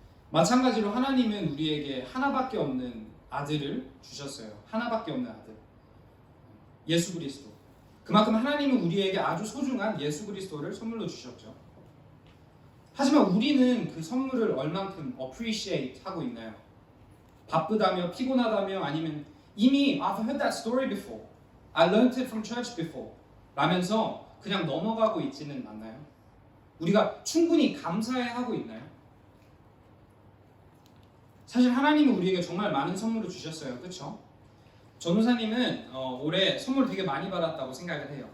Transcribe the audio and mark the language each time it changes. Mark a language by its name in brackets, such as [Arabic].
[Korean] 마찬가지로 하나님은 우리에게 하나밖에 없는 아들을 주셨어요. 하나밖에 없는 아들. 예수 그리스도. 그만큼 하나님은 우리에게 아주 소중한 예수 그리스도를 선물로 주셨죠. 하지만 우리는 그 선물을 얼만큼 appreciate 하고 있나요? 바쁘다며 피곤하다며 아니면 이미 [English] I've heard that story before. I learned it from church before. [Korean] 라면서 그냥 넘어가고 있지는 않나요? 우리가 충분히 감사해하고 있나요? 사실 하나님은 우리에게 정말 많은 선물을 주셨어요. 그렇죠? 전도사님은 올해 선물 되게 많이 받았다고 생각을 해요.